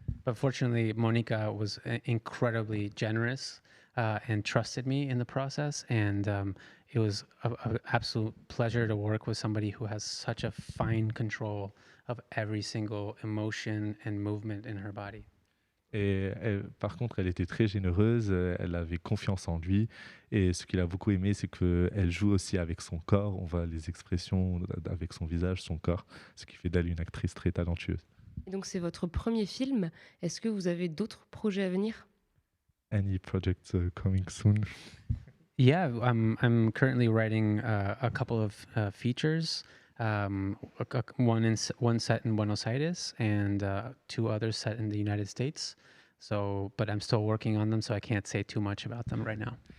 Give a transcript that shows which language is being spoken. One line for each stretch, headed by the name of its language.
English: But fortunately, Monica was incredibly generous and trusted me in the process. And it was an absolute pleasure to work with somebody who has such a fine control of every single emotion and movement in her body.
French: Et par contre, elle était très généreuse, elle avait confiance en lui. Et ce qu'il a beaucoup aimé, c'est qu'elle joue aussi avec son corps. On voit les expressions avec son visage, son corps, ce qui fait d'elle une actrice très talentueuse. Et donc, c'est votre premier film. Est-ce que vous avez d'autres projets à venir?
English: Any projects coming soon? Yeah, I'm currently writing a couple of features. One set in Buenos Aires and two others set in the United States. But I'm still working on them, so I can't say too much about them right now.